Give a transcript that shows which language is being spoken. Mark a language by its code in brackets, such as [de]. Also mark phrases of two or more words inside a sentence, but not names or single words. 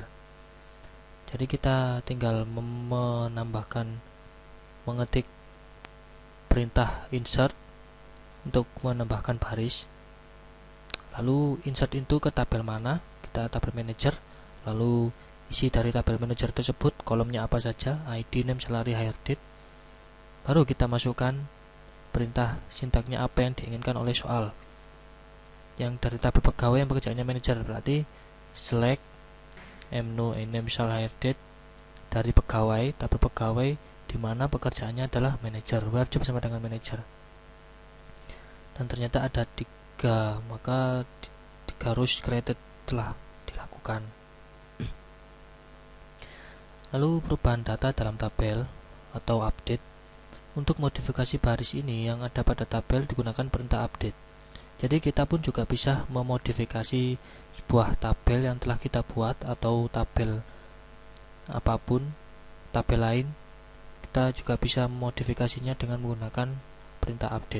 [id] Jadi kita tinggal mengetik perintah insert untuk menambahkan baris. Lalu [en] insert into [id] ke tabel mana? Kita tabel manager. Lalu isi dari tabel manager tersebut kolomnya apa saja, ID, [en] name, salary, hire date. [id] Baru kita masukkan perintah sintaknya apa yang diinginkan oleh soal. Yang dari tabel pegawai yang pekerjaannya manajer, berarti [en] select mno name [id] misal [en] hire date [id] dari pegawai, tabel pegawai di mana pekerjaannya adalah manajer, [en] where job [id] sama dengan manajer. Dan ternyata ada 3, maka 3 [en] rows created [id] telah dilakukan. Lalu perubahan data dalam tabel atau update. Untuk modifikasi baris ini yang ada pada tabel digunakan perintah update. Jadi kita pun juga bisa memodifikasi sebuah tabel yang telah kita buat atau tabel apapun, tabel lain, kita juga bisa memodifikasinya dengan menggunakan perintah update.